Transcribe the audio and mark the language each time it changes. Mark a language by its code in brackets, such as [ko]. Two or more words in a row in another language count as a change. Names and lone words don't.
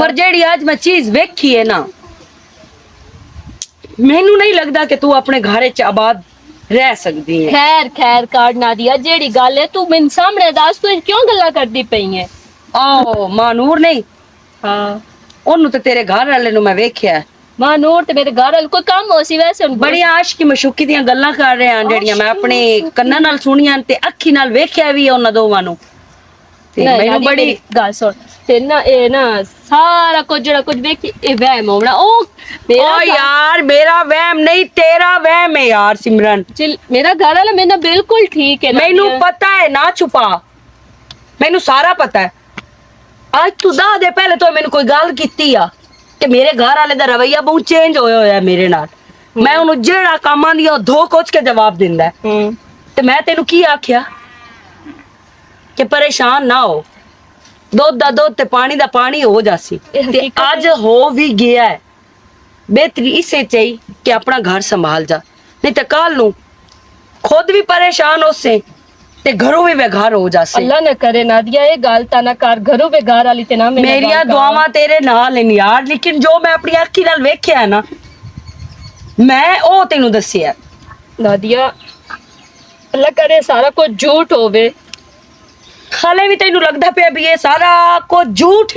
[pa] ਪਰ ਜਿਹੜੀ ਅੱਜ ਮੈਂ ਚੀਜ਼ ਵੇਖੀ ਹੈ ਨਾ ਮੈਨੂੰ ਨਹੀਂ ਲਗਤਾ ਕਿ ਤੂੰ ਅਪਣੇ ਘਰ ਚ ਆਬਾਦ ਰਹਿ ਸਕਤੀ ਹੈ। ਖ਼ੈਰ ਕਾਟ ਨਾ ਦਿਆ ਜਿਹੜੀ ਗੱਲ ਹੈ ਤੂੰ ਮੇਰੇ ਸਾਮ੍ਹਣੇ ਦੱਸ ਤੂੰ ਕਿਉਂ ਗੱਲਾਂ ਕਰਦੀ ਪਈ ਹੈ? ਓ ਮਾਨੂਰ ਨਹੀਂ हाँ ਓਹਨੂੰ ਤੇ ਤੇਰੇ ਘਰ ਵਾਲੇ ਨੂੰ ਮੈਂ ਵੇਖਿਆ ਹੈ। ਮਾਂ ਨੂਰ ਤੇ ਮੇਰੇ ਘਰ ਵਾਲੇ ਕੋਈ ਕੰਮ ਹੋ ਸੀ ਵੈਸੇ ਬੜੀ ਆਸ਼ਿਕੀ ਮਸ਼ੂਕੀ ਦੀਆਂ ਗੱਲਾਂ ਕਰ ਰਹੇ ਆਂ ਜਿਹੜੀਆਂ ਮੈਂ ਆਪਣੇ ਕੰਨਾਂ ਨਾਲ ਸੁਣੀਆਂ ਤੇ ਅੱਖੀ ਨਾਲ ਵੇਖਿਆ ਵੀ ਉਹਨਾਂ ਦੋਵਾਂ ਨੂੰ ਤੇ ਮੈਨੂੰ ਬੜੀ ਗੱਲ ਸੁਣ ਤੇ ਨਾ ਇਹ ਨਾ ਸਾਰਾ ਕੁਝ ਜਿਹੜਾ ਕੁਝ ਵੇਖੀ ਇਹ ਵਹਿਮ ਹੋਣਾ ਉਹ ਮੇਰਾ ਓ ਯਾਰ ਮੇਰਾ ਵਹਿਮ ਨਹੀਂ ਤੇਰਾ ਵਹਿਮ ਹੈ ਯਾਰ ਸਿਮਰਨ। ਮੇਰਾ ਘਰ ਵਾਲਾ ਮੇਰੇ ਨਾਲ ਬਿਲਕੁਲ ਠੀਕ ਹੈ ਮੈਨੂੰ ਪਤਾ ਹੈ ਨਾ ਛੁਪਾ ਮੈਨੂੰ ਸਾਰਾ ਪਤਾ ਹੈ। ਅੱਜ ਤੂੰ ਦੱਸ ਦੇ ਪਹਿਲੇ ਤੋਂ ਮੈਨੂੰ ਕੋਈ ਗੱਲ ਕੀਤੀ ਆ ਕਿ ਮੇਰੇ ਘਰ ਵਾਲੇ ਦਾ ਰਵਈਆ ਬਹੁਤ ਚੇਂਜ ਹੋਇਆ ਮੇਰੇ ਨਾਲ। ਮੈਂ ਉਹਨੂੰ ਜਿਹੜਾ ਕੰਮਾਂ ਦੀ ਉਹ ਧੋ ਕੋਚ ਕੇ ਜਵਾਬ ਦਿੰਦਾ ਹੈ। ਤੇ ਮੈਂ ਤੈਨੂੰ ਕੀ ਆਖਿਆ ਕਿ ਪਰੇਸ਼ਾਨ ਨਾ ਹੋ ਦੁੱਧ ਦਾ ਦੁੱਧ ਤੇ ਪਾਣੀ ਦਾ ਪਾਣੀ ਹੋ ਜਾਸੀ ਤੇ ਅੱਜ ਹੋ ਵੀ ਗਿਆ ਹੈ। ਬਿਹਤਰੀ ਇਸੇ ਚਾਹੀਏ ਕਿ ਅਪਣਾ ਘਰ ਸੰਭਾਲ ਜਾ ਨਹੀਂ ਤੋ ਕੱਲ੍ਹ ਨੂੰ ਖ਼ੁਦ ਭੀ ਪਰੇਸ਼ਾਨ ਹੋ ਸੇ ਤੇ ਘਰੋਂ ਮੇਂ ਬੇਘਰ ਹੋ ਜਾ ਸੇ। ਅੱਲਾਹ ਨਾ ਕਰੇ ਨਾਦੀਆ ਯੇ ਗੱਲ ਤਾਂ ਨਾ ਕਰ ਘਰੋਂ ਬੇਘਰ ਵਾਲੀ ਤੇ ਨਾ ਮੇਰੀਆਂ ਦੁਆਵਾਂ ਤੇਰੇ ਨਾਲ ਹੈਂ ਯਾਰ ਲੇਕਿਨ ਜੋ ਮੈਂ ਅਪਣੀ ਅੱਖੀਂ ਨਾਲ ਵੇਖਿਆ ਹੈ ਨਾ ਮੈਂ ਓ ਤੈਨੂੰ ਦੱਸਿਆ। ਨਾਦੀਆ ਅੱਲਾਹ ਕਰੇ ਸਾਰਾ ਕੁਝ ਝੂਠ ਹੋਵੇ ਹਾਲੇ ਭੀ ਤੈਨੂੰ ਲੱਗਦਾ ਪਏ ਭੀ ਯੇ ਸਾਰਾ ਕੁਝ ਝੂਠ ਹੈ।